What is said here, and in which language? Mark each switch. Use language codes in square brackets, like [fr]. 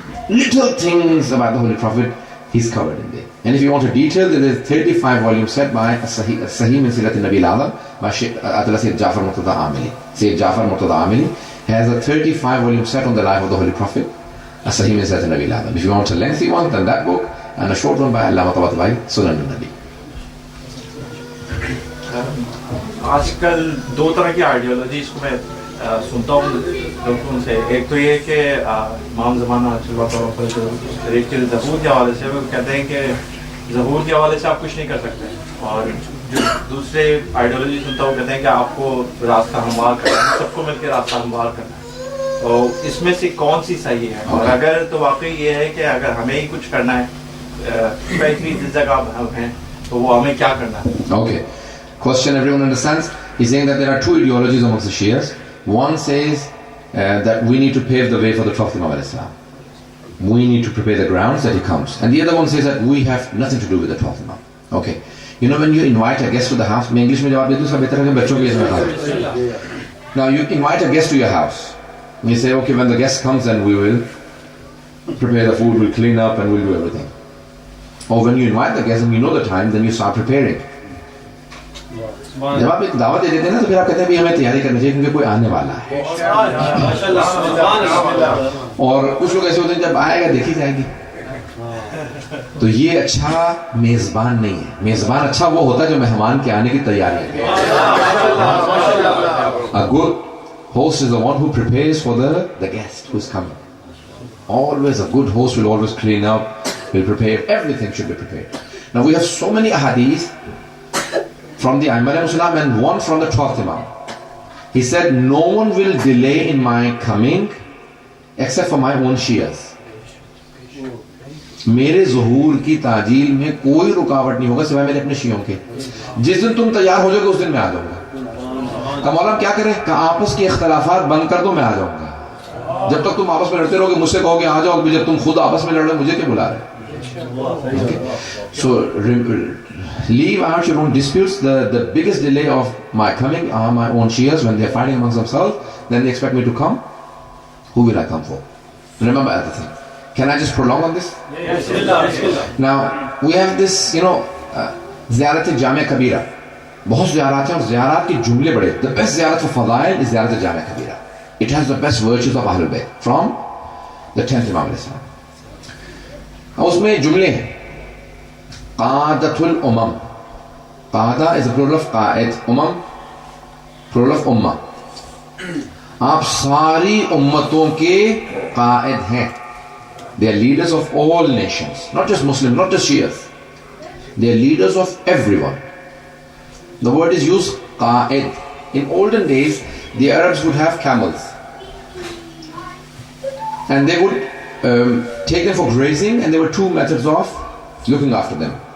[en] Little things about the Holy Prophet, he's covered in there. And if you want a detail, there is a 35-volume set by Sahih min Sirat al-Nabi al-Azam by Sayyid Jafar Murtada Amili. Sayyid Jafar Murtada Amili has a 35-volume set on the life of the Holy Prophet, Sahih min Sirat al-Nabi al-Azam. If you want a lengthy one, then that book, and a short one by Allama Tabatabai, Sunan al-Nabi. [ur] آج کل 2 طرح کی ideologies کو میں سنتا ہوں لوگوں سے. ایک تو یہ کہ امام زمانہ ایک چیز ظہور کے حوالے سے وہ کہتے ہیں کہ ظہور کے حوالے سے آپ کچھ نہیں کر سکتے, اور جو دوسرے آئیڈیالوجی سنتا ہوں کہتے ہیں کہ آپ کو راستہ ہموار کرنا ہے, سب کو مل کے راستہ ہموار کرنا ہے. تو اس میں سے کون سی صحیح ہے؟ اور اگر تو واقعی یہ ہے کہ اگر ہمیں ہی کچھ کرنا ہے, اسپیشلی جس جگہ ہم ہیں, تو وہ ہمیں کیا کرنا ہے؟ [en] Okay. Question everyone understands? He's saying that there are 2 ideologies amongst the Shias. One says that we need to pave the way for the Prophet Muhammad Islam. We need to prepare the grounds that he comes. And the other one says that we have nothing to do with the Prophet Muhammad. Okay. You know, when you invite a guest to the house, [ur] میں English میں جواب دے دوں, اس کا بہتر ہے کہ بچوں کے اس میں کہا. [en] Now you invite a guest to your house. You say, okay, when the guest comes, then we will prepare the food, we'll clean up, and we'll do everything. Or when you invite the guest and you know the time, then you start preparing. [ur] جب آپ ایک دعوت دے دیتے ہیں نا, تو پھر آپ کہتے ہیں بھی ہمیں تیاری کرنی چاہیے کیونکہ کوئی آنے والا ہے. اور کچھ لوگ ایسے ہوتے ہیں جب آئے گا دیکھی جائے گی. تو یہ اچھا میزبان نہیں ہے. میزبان اچھا وہ ہوتا ہے جو مہمان کے آنے کی تیاری ہے. [en] A good host is the one who prepares for the guest who is coming. Always a good host will always clean up, will prepare, everything should be prepared. Now we have so many ahadith from the Imam and one from the 12th Imam. He said, no one will delay in my coming except for my own Shias. [ur] میرے ظہور کی تعجیل میں کوئی رکاوٹ نہیں ہوگا سوائے میرے اپنے شیعوں کے. جس دن تم تیار ہو جاؤ گے اس دن میں آ جاؤں گا. مولانا کیا کریں کہ آپس کے اختلافات بند کر دو, میں آ جاؤں گا. جب تک تم آپس میں لڑتے رہو گے مجھ سے کہو گے آ جاؤ, جب تم خود آپس میں لڑ رہے مجھے کیوں بلا رہے. [en] So leave out your own disputes. The biggest delay of my coming are my own Shias. When they are fighting amongst themselves, then they expect me to come. Who will I come for? Remember everything. Can I just prolong on this? Yes. Now we have this, زیارت جامع کبیرہ. [ur] بہت زیارات ہیں اور زیارات کے جملے بڑے. [en] The best زیارت for فضائل is [ur] زیارت جامع کبیرہ. [en] It has the best virtues of Ahlul Bayt from the 10th Imam al-Islam. [ur] اس میں جملے ہیں. قادت الامم. قادہ is a plural of Quaid. Um plural of امہ. آپ ساری امتوں کے قائد ہیں. [en] They are leaders of all nations, not just Muslims, not just Shias. They are leaders of everyone. The word is used qa'id. In olden days, the Arabs would have camels, and they would take them for grazing, and there were 2 methods of looking after them.